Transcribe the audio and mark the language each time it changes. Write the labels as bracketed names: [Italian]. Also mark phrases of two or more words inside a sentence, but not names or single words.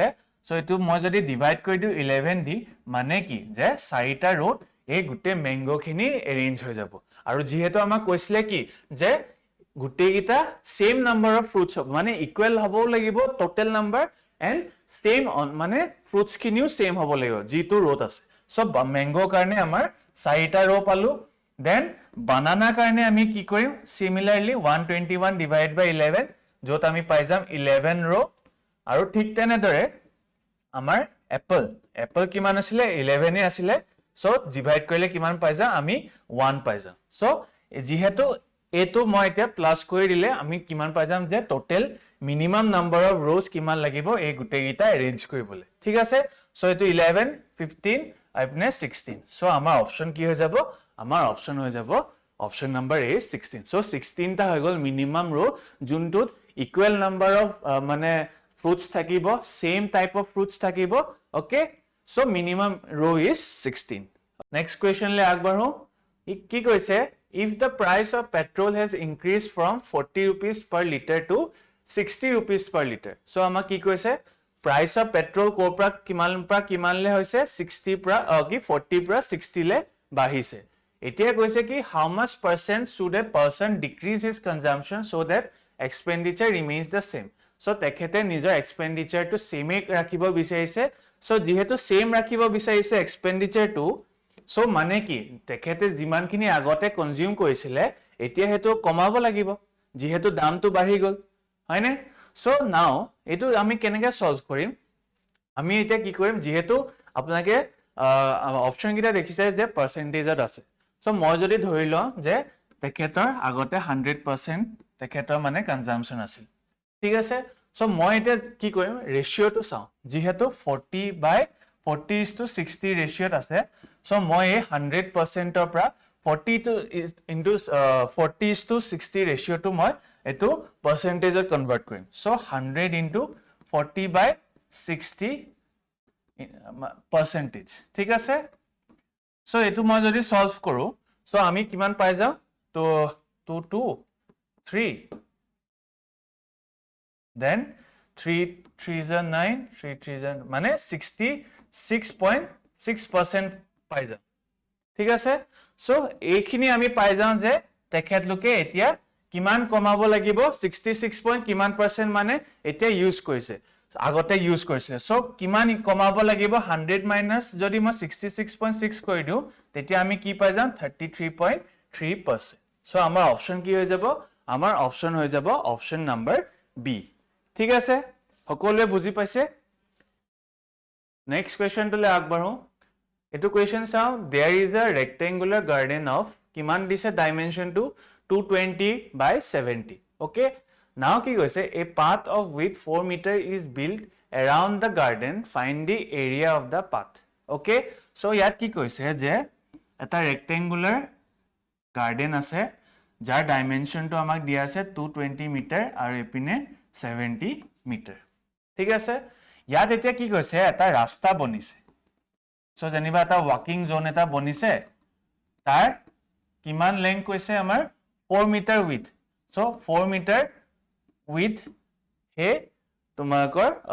[Assamese] সো এটো মই যদি ডিভাইড কৰি দিও 11 দি মানে কি যে 4 টা row এই গুটে ম্যাঙ্গো খিনি এৰেঞ্জ হৈ যাব আৰু যেহেতু আমাক কৈছিলে কি যে গুটে গিটা [English] same number of fruits [Assamese] হ'ব মানে ইকুৱেল হ'ব লাগিব [English] total number and same [Assamese] মানে fruits খিনিও সেম হ'ব লাগিব যেটো row আছে সো ম্যাঙ্গো কাৰণে আমাৰ 4 টা row পালো [English] then banana [Assamese] কাৰণে আমি কি কৰিম [English] similarly 121 divided by 11 [Assamese] যত আমি পাই যাম 11 row আৰু ঠিক তেনেদৰে আমাৰ apple কিমান আছিল 11 এ আছিল সো ডিভাইড কৰিলে কিমান পাই যাম আমি 1 পাই যাম সো যেহেতু এটো মই এটা প্লাস কৰি দিলে আমি কিমান পাই যাম যে [English] total minimum number of rows [Assamese] কিমান লাগিব এই গুটে গিটা এৰেঞ্জ কৰিবলে ঠিক আছে সো এটো 11 15 আপনে 16 সো আমাৰ অপচন কি হৈ যাব আমাৰ অপচন হৈ যাব অপচন নাম্বাৰ এ 16 সো 16 টা হৈ গল [English] minimum row [Assamese] যোনটোত [English] equal number of [Assamese] মানে fruits থাকিব [English] same type of fruits থাকিব okay so minimum row is 16 next question [Assamese] লৈ আগবাঢ়ো কি কৈছে [English] if the price of petrol has increased from 40 rupees per liter to 60 rupees per liter so [Assamese] ama কি কৈছে [English] price of petrol [Assamese] কোপৰা কিমান লে হৈছে 60 পৰা কি 40 পৰা 60 লে বাঢ়িছে এতিয়া কৈছে কি [English] how much percent should a person decrease his consumption so that expenditure remains the same [Assamese] so তেখেতে নিজৰ এক্সপেন্ডিচাৰ টু সেম ৰাখিব বিচাৰিছে so যেহেতু সেম ৰাখিব বিচাৰিছে এক্সপেন্ডিচাৰ টু so মানে কি তেখেতে যিমানখিনি আগতে কনজিউম কৰিছিলে এতিয়া হেতু কমাব লাগিব যেহেতু দামটো বাঢ়ি গল হয়নে [English] so now [Assamese] এটো আমি কেনেকৈ সলভ কৰিম আমি এতিয়া কি কৰিম যেহেতু আপোনাকে অপচন কিটা দেখিছে যে পার্সেন্টেজত আছে so মই যদি ধৰি লওঁ যে তেখেতৰ আগতে 100% তেখেতৰ মানে কনজাম্পশন আছিল ঠিক আছে সো মই এটা কি কৰিম ৰেশিওটো চাও যেহেতু 40/40:60 ৰেশিওত আছে সো মই 100% ৰ পৰা 40 to into 40:60 ৰেশিওটো মই এটো পার্সেন্টেজত কনভার্ট কৰিম সো [English] 100 into 40/60 percentage [Assamese] ঠিক আছে সো এটো মই যদি সলভ কৰো সো আমি কিমান পাই যাও তো 2 2 3 [English] then 3 3s are 9 3 3s are [Assamese] মানে 66.6% পাই যাম ঠিক আছে সো এইখিনি আমি পাই যাম যে তেখেতলোকে এতিয়া কিমান কমাব লাগিব 66 পইণ্ট কিমান পাৰ্চেন্ট মানে এতিয়া ইউজ কৰিছে আগতে ইউজ কৰিছে সো কিমান কমাব লাগিব 100 মাইনাস যদি মই 66.6 কৰি দিও তেতিয়া আমি কি পাই যাম 33.3% সো আমাৰ অপচন কি হৈ যাব আমাৰ অপচন হৈ যাব অপচন নাম্বাৰ বি ঠিক আছে সকলোৱে বুজি পাইছে নেক্সট কোৱেশ্চনটোলৈ আগবাঢ়ো এটো কোৱেশ্চন চাও [English] there is a rectangular garden of [Assamese] কিমান দিছে ডাইমেনশনটো 220 by 70 [English] okay now [Assamese] কি কৈছে [English] a path of width 4 meter is built around the garden find the area of the path [Assamese] okay so ইয়াত কি কৈছে যে এটা [English] rectangular garden [Assamese] আছে যাৰ ডাইমেনশনটো আমাক দিয়া আছে 220 মিটাৰ আৰু এপিনে 70 মিটাৰ ঠিক আছে ইয়াত এতিয়া কি কৈছে এটা ৰাস্তা বনিছে সো জেনিবা এটা [English] walking zone [Assamese] এটা বনিছে তাৰ কিমান লেংথ কৈছে আমাৰ 4 [English] meter width [Assamese] সো 4 মিটাৰ উইথ হে তোমাকৰ